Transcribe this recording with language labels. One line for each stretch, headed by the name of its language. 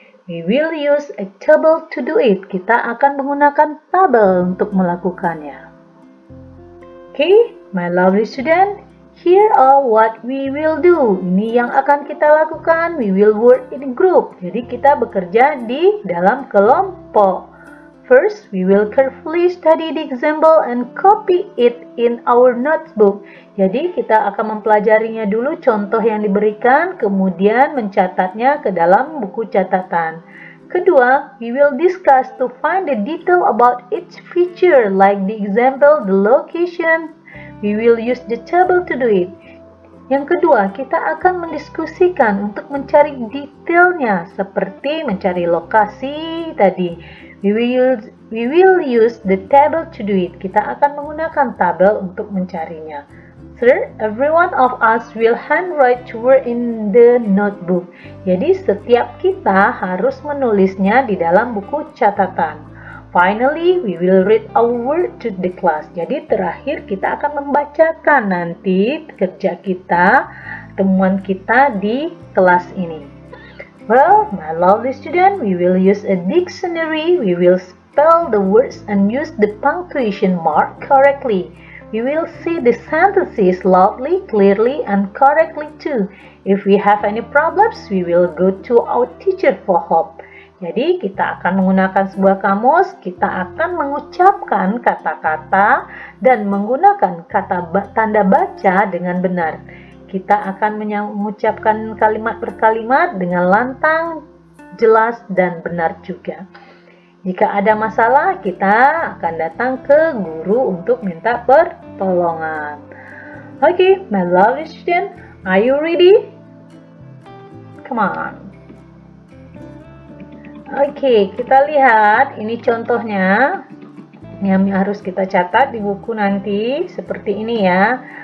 English: We will use a table to do it.
Indonesian: Kita akan menggunakan tabel untuk melakukannya.
English: Okay, my lovely student, here are what we will do.
Indonesian: Ini yang akan kita lakukan.
English: We will work in a group.
Indonesian: Jadi kita bekerja di dalam kelompok.
English: First, we will carefully study the example and copy it in our notebook.
Indonesian: Jadi kita akan mempelajarinya dulu contoh yang diberikan, kemudian mencatatnya ke dalam buku catatan. Kedua,
English: we will discuss to find the detail about each feature like the example, the location. We will use the table to do it.
Indonesian: Yang kedua, kita akan mendiskusikan untuk mencari detailnya seperti mencari lokasi tadi.
English: We will use the table to do it.
Indonesian: Kita akan menggunakan tabel untuk mencarinya.
English: Third, every one of us will handwrite to word in the notebook.
Indonesian: Jadi setiap kita harus menulisnya di dalam buku catatan.
English: Finally, we will read our word to the class.
Indonesian: Jadi terakhir kita akan membacakan nanti kerja kita pertemuan kita di kelas ini.
English: Well, my lovely student, we will use a dictionary. We will spell the words and use the punctuation mark correctly. We will see the sentences loudly, clearly, and correctly too. If we have any problems, we will go to our teacher for help.
Indonesian: Jadi kita akan menggunakan sebuah kamus, kita akan mengucapkan kata-kata dan menggunakan tanda baca dengan benar. Kita akan mengucapkan kalimat per kalimat dengan lantang, jelas, dan benar juga. Jika ada masalah, kita akan datang ke guru untuk minta pertolongan.
English: Okay, my lovely student, are you ready? Come on.
Indonesian: Oke, kita lihat ini contohnya yang harus kita catat di buku nanti seperti ini ya.